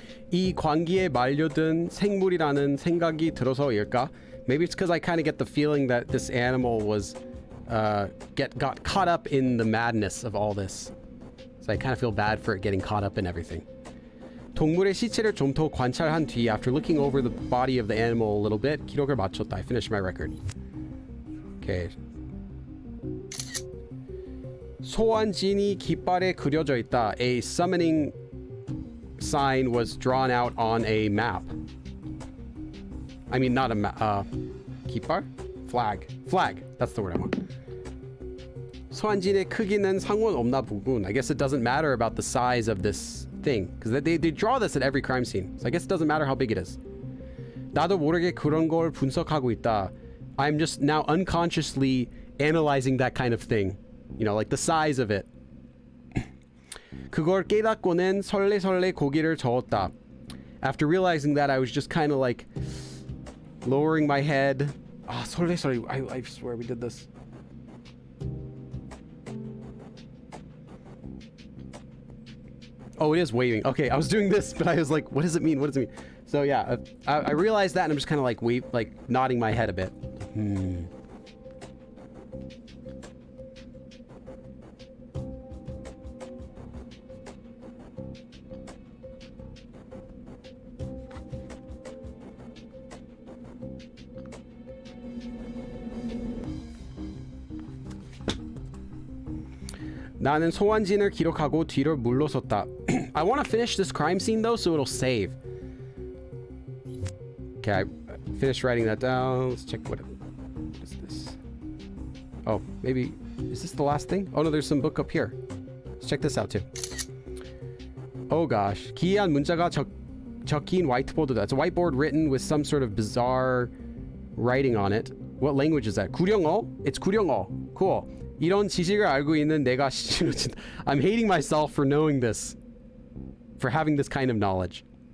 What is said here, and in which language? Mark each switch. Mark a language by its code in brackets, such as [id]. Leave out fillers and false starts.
[ko] 이 광기에 말려든 생물이라는 생각이 들어서일까? [en] Maybe it's because I kind of get the feeling that this animal was got caught up in the madness of all this. So I kind of feel bad for it getting caught up in everything. [ko] 동물의 시체를 좀 더 관찰한 뒤, [en] after looking over the body of the animal a little bit, [ko] 기록을 마쳤다. [en] I finished my record. Okay. [ko] 소환진이 깃발에 그려져 있다. [en] A summoning sign was drawn out on a map. I mean, not a map. 깃발? Flag. That's the word I want. [ko] 소환진의 크기는 상관없나 보군. [en] I guess it doesn't matter about the size of this thing, because they draw this at every crime scene. So I guess it doesn't matter how big it is. [ko] 나도 모르게 그런 걸 분석하고 있다. [en] I'm just now unconsciously analyzing that kind of thing. You know, like the size of it. [ko] 그걸 깨닫고는 설레설레 고개를 저었다. [en] After realizing that, I was just kind of like lowering my head. [ko] 설레설레. [en] I swear we did this. Oh, it is waving. Okay, I was doing this, but I was like, what does it mean? What does it mean? So yeah, I realized that, and I'm just kind of like nodding my head a bit. [ko] 나는 소환진을 기록하고 뒤로 물러섰다. [en] I want to finish this crime scene though, so it'll save. Okay, I finished writing that down. Let's check what is this. Oh, maybe is this the last thing? Oh no, there's some book up here. Let's check this out too. Oh gosh, [ko] 기이한 문자가 적힌 whiteboard다. [en] It's a whiteboard written with some sort of bizarre writing on it. What language is that? 구령어? It's 구령어. Cool. [ko] 이런 지식을 알고 있는 내가 [en] I'm hating myself for knowing this. For having this kind of knowledge.